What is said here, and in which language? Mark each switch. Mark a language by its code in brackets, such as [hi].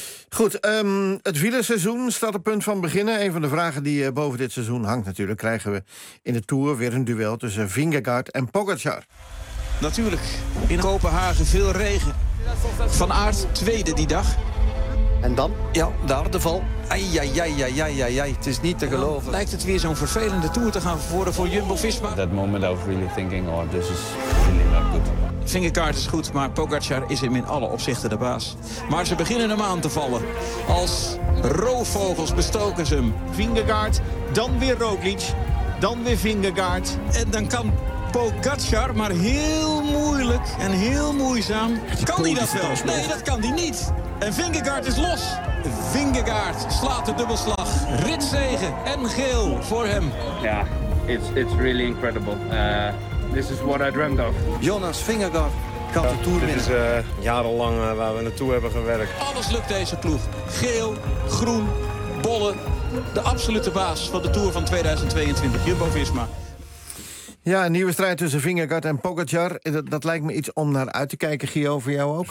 [nl] Goed, het wielerseizoen staat op punt van beginnen. Een van de vragen die boven dit seizoen hangt natuurlijk, krijgen we in de Tour weer een duel tussen Vingegaard en Pogacar. Natuurlijk, in Kopenhagen veel regen. Van Aert tweede die dag. En dan? Ja, daar de val. Ai. Het is niet te geloven. Lijkt het weer zo'n vervelende tour te gaan vervoeren voor Jumbo-Visma. [en] That moment of really thinking, oh, this is really not good. [nl] Vingerkaart is goed, maar Pogacar is hem in alle opzichten de baas. Maar ze beginnen hem aan te vallen. Als roofvogels bestoken ze hem. Vingerkaart, dan weer Roglic, dan weer Vingerkaart. En dan kan Pogacar, maar heel moeilijk en heel moeizaam. Kan hij dat wel? Nee, dat kan hij niet. En Vingegaard is los. Vingegaard slaat de dubbelslag. Ritzegen en geel voor hem. [en] Ja, yeah, it's really incredible. This is what I dreamed of. [nl] Jonas Vingegaard kan de Tour winnen. Dit is jarenlang waar we naartoe hebben gewerkt. Alles lukt deze ploeg. Geel, groen, bollen. De absolute baas van de Tour van 2022. Jumbo-Visma. Ja, een nieuwe strijd tussen Vingegaard en Pogacar. Dat lijkt me iets om naar uit te kijken, Gio, voor jou ook.